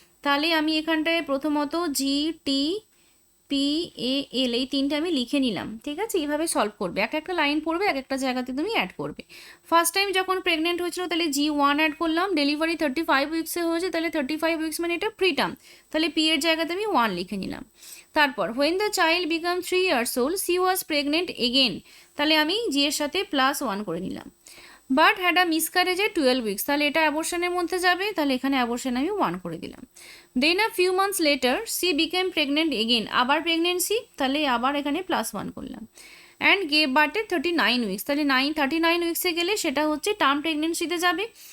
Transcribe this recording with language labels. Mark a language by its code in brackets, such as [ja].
[bn] তাহলে আমি এখানটায় প্রথমত GTPAL এই 3টে আমি লিখে নিলাম। ঠিক আছে, এইভাবে সলভ করবে, এক একটা লাইন পড়বে, এক একটা জায়গাতে তুমি অ্যাড করবে। ফার্স্ট টাইম যখন প্রেগনেন্ট হয়েছিল তাহলে G1 অ্যাড করলাম, ডেলিভারি 35 উইক্সে হয়েছে, তাহলে 35 উইক্স মানে এটা প্রিটার্ম, তাহলে P এর জায়গাতে আমি 1 লিখে নিলাম। তারপর [en] when the child became 3 years old she was pregnant again, [bn] তাহলে আমি G এর সাথে +1 করে নিলাম। [en] but had a মিসক্যারেজে 12 weeks, [bn] তাহলে এটা অ্যাবর্শনের মধ্যে যাবে, তাহলে এখানে অ্যাবর্শন আমি 1 করে দিলাম। [en] then a few months later she became pregnant again, [bn] আবার প্রেগনেন্সি, তাহলে আবার এখানে +1 করলাম। অ্যান্ড গেভ বার্থে 39 উইকস, তাহলে 39 উইকসে গেলে সেটা হচ্ছে টার্ম প্রেগনেন্সিতে যাবে।